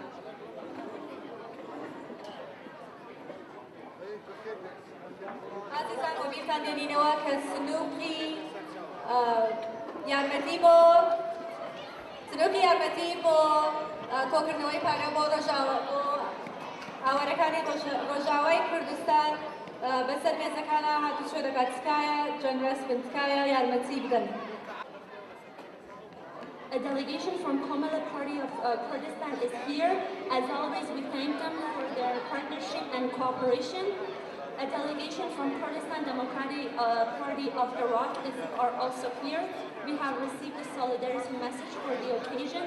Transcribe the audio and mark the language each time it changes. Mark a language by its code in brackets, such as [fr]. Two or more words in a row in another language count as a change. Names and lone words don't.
[ckb] عزیزان بۆ بیرتان دێنینەوە کە سنووقی یارمەتی بۆ کۆکردنەوەی پارە بۆ ئاوارەکانی ڕۆژاوای کوردستان بەسەر مێزەکانە هاتوچۆ دەکات تکایە جۆنرەس بن تکایە یارمەتی بدەن. [en] A delegation from Komala Party of Kurdistan is here. As always, we thank them for their partnership and cooperation. A delegation from Kurdistan Democratic Party of Iraq are also here. We have received a solidarity message for the occasion.